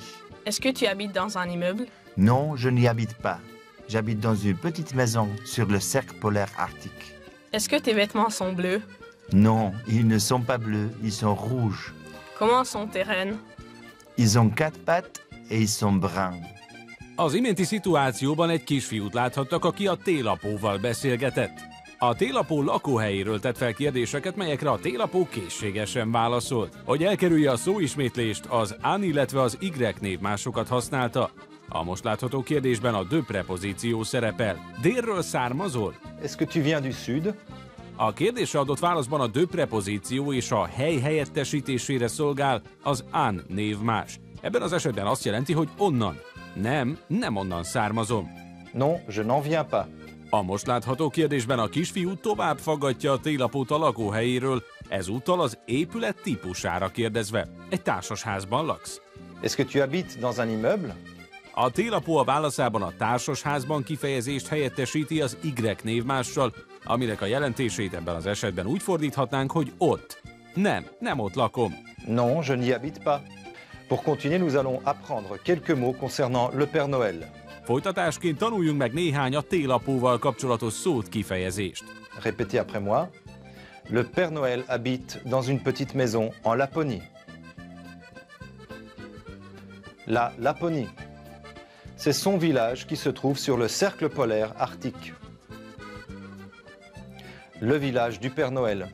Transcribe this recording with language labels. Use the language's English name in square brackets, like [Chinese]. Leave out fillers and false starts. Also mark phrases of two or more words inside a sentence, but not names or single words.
[French] Est-ce que tu habites dans un immeuble? Non, je n'y habite pas. J'habite dans une petite maison sur le cercle polaire arctique. Est-ce que tes vêtements sont bleus? Non, ils ne sont pas bleus, ils sont rouges. Comment sont tes rennes? Ils ont 4 pattes et ils sont bruns. [Hungarian] Az iménti szituációban egy kisfiút láthattak, aki a télapóval beszélgetett. A télapó lakóhelyéről tett fel kérdéseket, melyekre a télapó készségesen válaszolt. Hogy elkerülje a szóismétlést, az an, illetve az y névmásokat használta. A most látható kérdésben a de prepozíció szerepel. Délről származol? [French] Est-ce que tu viens du Sud? [Hungarian] A kérdésre adott válaszban a de prepozíció és a hely helyettesítésére szolgál az an névmás. Ebben az esetben azt jelenti, hogy onnan. Nem onnan származom. [French] Non, je n'en viens pas. [Hungarian] A most látható kérdésben a kisfiú tovább faggatja a télapót a lakóhelyéről, ezúttal az épület típusára kérdezve. Egy társasházban laksz? [French] Est-ce que tu habites dans un immeuble? [Hungarian] A télapó a válaszában a társasházban kifejezést helyettesíti az Y névmással, aminek a jelentését ebben az esetben úgy fordíthatnánk, hogy ott. Nem ott lakom. [French] Non, je n'y habite pas. Pour continuer, nous allons apprendre quelques mots concernant le Père Noël. [Hungarian] Folytatásként tanuljunk meg néhány a télapóval kapcsolatos szót, kifejezést. [French] Répétez après moi. Le Père Noël habite dans une petite maison en Laponie. La Laponie. C'est son village qui se trouve sur le cercle polaire arctique. Le village du Père Noël.